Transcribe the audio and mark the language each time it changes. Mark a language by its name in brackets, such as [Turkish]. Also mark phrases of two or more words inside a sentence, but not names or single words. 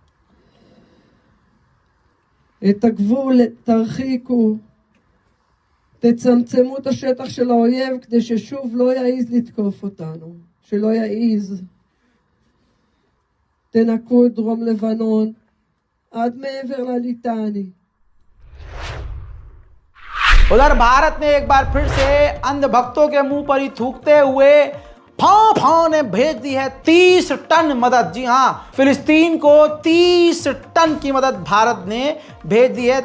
[Hebrew] את הגבול תרחיקו, תצמצמו את השטח של האויב כדי ששוב לא יעיז לתקוף אותנו, שלא יעיז. תנקו את דרום לבנון עד מעבר לליטני. [Hindi] उधर भारत ने एक बार फिर से अंधभक्तों के मुंह पर ही थूकते हुए फां फां ने भेज दी है 30 टन मदद। जी हां, फिलिस्तीन को 30 टन की मदद भारत ने भेज दी है।